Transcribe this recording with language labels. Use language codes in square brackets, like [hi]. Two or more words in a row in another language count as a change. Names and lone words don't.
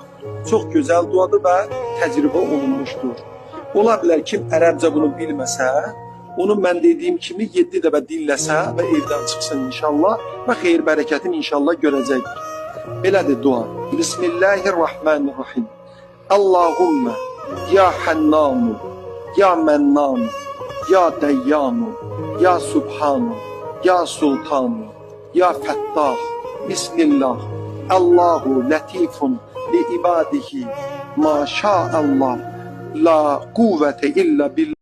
[az] Çox gözəl duadır və təcrübə olunmuşdur. Ola bilər kim ərəbcə bunu bilməsə, onu mən dediyim kimi 7 dəfə dinləsə və evdən çıxsın inşallah və xeyir bərəkətini inşallah görəcəkdir. Belədir dua. [ar] بسم الله الرحمن الرحيم. اللهم يا حنان، يا منان، يا ديان، يا سبحان، يا سلطان، يا فتاح. Bismillah. الله لطيف بعباده ما شاء الله. لا قوة إلا بالله.